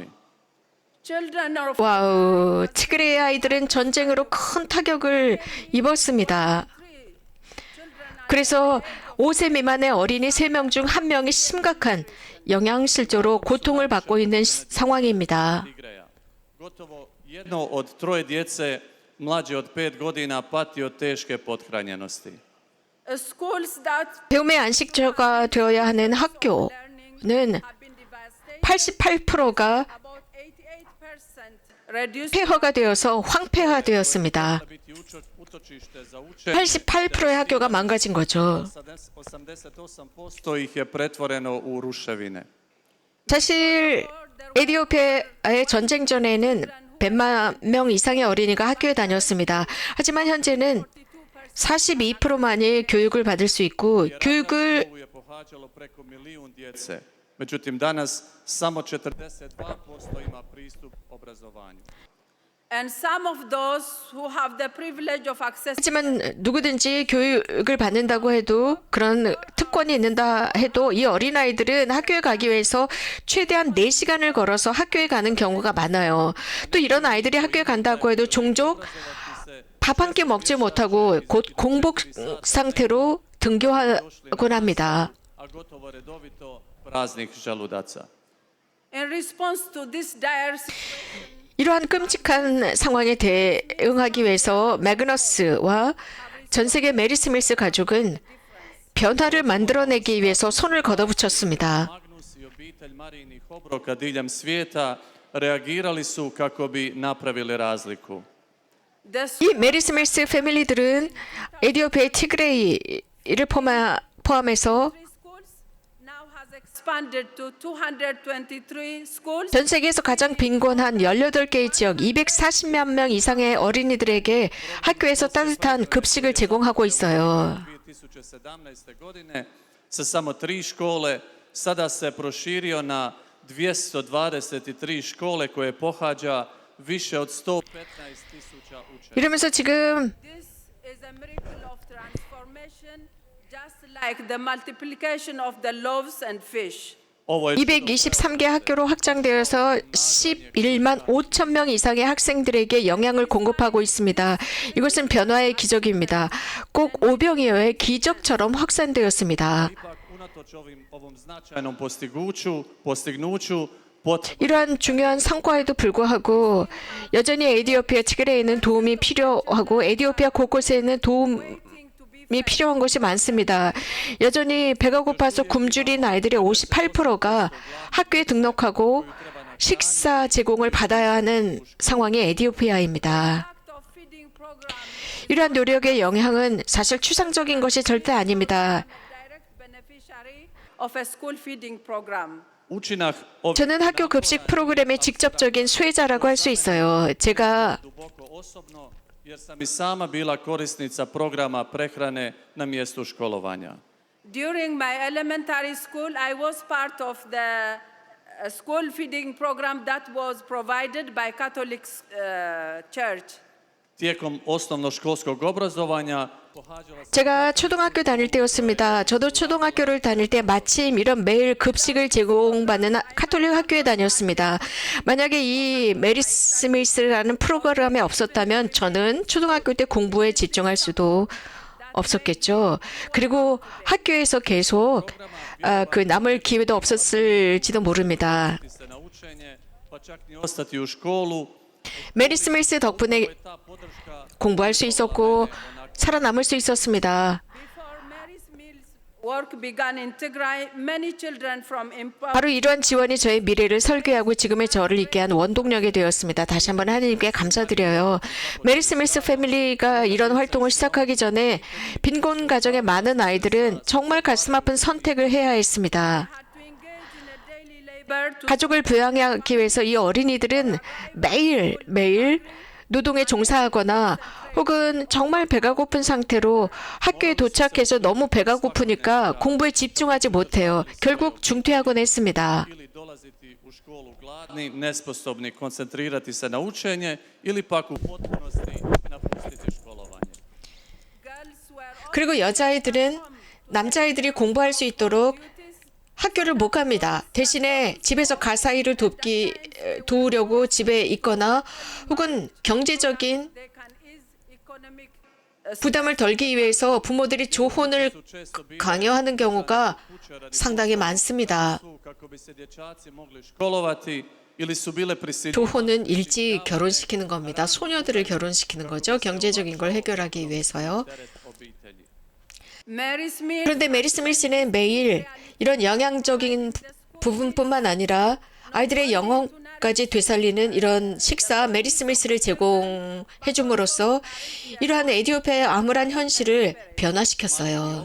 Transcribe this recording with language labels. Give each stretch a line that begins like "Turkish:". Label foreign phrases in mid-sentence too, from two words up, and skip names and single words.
English: Children of
Korean: 와우, 티그레의 아이들은 전쟁으로 큰 타격을 입었습니다. 그래서 5세 미만의 어린이 3명 중 1명이 심각한 영양실조로 고통을 받고 있는 상황입니다.
Croatian: Tigreja. Gotovo jedno od 3 djece mlađe od 5 godina pati od teške pothranjenosti.
English: schools that
Korean: 배움의 안식처가 되어야 하는 학교는
English: have been devastated,
Korean: 88%가
English: about 88% reduced
Korean: 폐허가 되어서 황폐화되었습니다.
Croatian: Biti utočište za učenje.
Korean: 88%의 학교가 망가진 거죠.
Croatian: 88% ih je pretvoreno u ruševine.
Korean: 사실 에티오피아의 전쟁 전에는 100만 명 이상의 어린이가 학교에 다녔습니다. 하지만 현재는 42%만이 교육을 받을 수 있고 교육을
Croatian: Školu je pohađalo preko 1 milijun djece. Međutim, danas samo 42% ima pristup obrazovanju.
English: and some of those who have the privilege of access
Korean: 하지만 누구든지 교육을 받는다고 해도 그런 특권이 있는다 해도 이 어린아이들은 학교에 가기 위해서 최대한 4시간을 걸어서 학교에 가는 경우가 많아요. 또 이런 아이들이 학교에 간다고 해도 종종 밥 한 끼 먹지 못하고 곧 공복 상태로 등교하곤 합니다.
Croatian: A gotovo redovito praznih želudaca.
English: in response to this dire situation.
Korean: 이러한 끔찍한 상황에 대응하기 위해서 매그너스와 전 세계 메리 스밀스 가족은 변화를 만들어내기 위해서 손을 걷어붙였습니다.
Croatian: Magnus i obitelj Marijinih obroka diljem svijeta reagirali su kako bi napravili razliku.
English: The
Korean: 이 메리 스밀스 패밀리들은 에티오피아의 티그레이를 포함해서
English: schools now has expanded to 223 schools.
Korean: 전 세계에서 가장 빈곤한 18개의 지역 240만 명 이상의 어린이들에게 학교에서 따뜻한 급식을 제공하고 있어요.
Croatian: 2017. godine sa samo 3 škole sada se proširio na 223 škole koje pohađa više od 115.000 učenika.
Korean: 이러면서 지금
English: This is a miracle of transformation, just like the multiplication of the loaves and fish.
Croatian: Ovo je
Korean: 223개 학교로 확장되어서 11만 5천 명 이상의 학생들에게 영양을 공급하고 있습니다. 이것은 변화의 기적입니다. 꼭 오병이어의 기적처럼 확산되었습니다.
Croatian: ipak unatoč ovom značajnom postignuću
Korean: 이러한 중요한 성과에도 불구하고 여전히 에티오피아 티그레이는 도움이 필요하고 에티오피아 곳곳에는 도움이 필요한 것이 많습니다. 여전히 배가 고파서 굶주린 아이들의 58%가 학교에 등록하고 식사 제공을 받아야 하는 상황이 에티오피아입니다. 이러한 노력의 영향은 사실 추상적인 것이 절대 아닙니다.
English: Of a school feeding program.
Croatian: Učinak
Korean: 저는 학교 급식 프로그램의 직접적인 수혜자라고 할 수 있어요. 제가
Croatian: duboko osobno jer sam i sama bila korisnica programa prehrane na mjestu školovanja.
English: During my elementary school, I was part of the school feeding program that was provided by Catholic Church.
Croatian: Tijekom osnovnoškolskog obrazovanja pohađala sam
Korean: 제가 초등학교 다닐 때였습니다. 저도 초등학교를 다닐 때 마침 이런 매일 급식을 제공받는 카톨릭 학교에 다녔습니다. 만약에 이 메리 스미스라는 프로그램이 없었다면 저는 초등학교 때 공부에 집중할 수도 없었겠죠. 그리고 학교에서 계속 그 남을 기회도 없었을지도 모릅니다.
Croatian: se na učenje, pa čak ni ostati u školu.
Korean: 메리 스미스 덕분에
Croatian: Ta podrška
Korean: 공부할 수 있었고 살아남을 수 있었습니다.
English: Before Mary's Mills work began in Tigray, many children from
Korean: 바로 이러한 지원이 저의 미래를 설계하고 지금의 저를 있게 한 원동력이 되었습니다. 다시 한번 하나님께 감사드려요. 메리 스미스 패밀리가 이런 활동을 시작하기 전에 빈곤 가정의 많은 아이들은 정말 가슴 아픈 선택을 해야 했습니다.
English: had to engage in a daily labor to
Korean: 가족을 부양하기 위해서 이 어린이들은 매일 노동에 종사하거나 혹은 정말 배가 고픈 상태로 학교에 도착해서 너무 배가 고프니까 공부에 집중하지 못해요. 결국 중퇴하곤 했습니다.
Croatian: ili dolaziti u školu gladni, nesposobni koncentrirati se na učenje ili pak u potpunosti napustiti školovanje.
English: girls were
Korean: 그리고 여자아이들은 남자아이들이 공부할 수 있도록 학교를 못 갑니다. 대신에 집에서 가사일을 도우려고 집에 있거나 혹은 경제적인
English: they can ease economic
Korean: 부담을 덜기 위해서 부모들이 조혼을 강요하는 경우가 상당히 많습니다.
Croatian: Kako bi se dječaci mogli školovati ili su bile prisiljene
Korean: 조혼은 일찍 결혼시키는 겁니다. 소녀들을 결혼시키는 거죠. 경제적인 걸 해결하기 위해서요.
Croatian: teret obitelji.
English: Mary's Mills
Korean: 그런데 메리 스미스는 매일 이런 영양적인 부분뿐만 아니라 아이들의 영혼까지 되살리는 이런 식사 메리 스미스를 제공해 줌으로써 이러한 에티오피아의 암울한 현실을 변화시켰어요.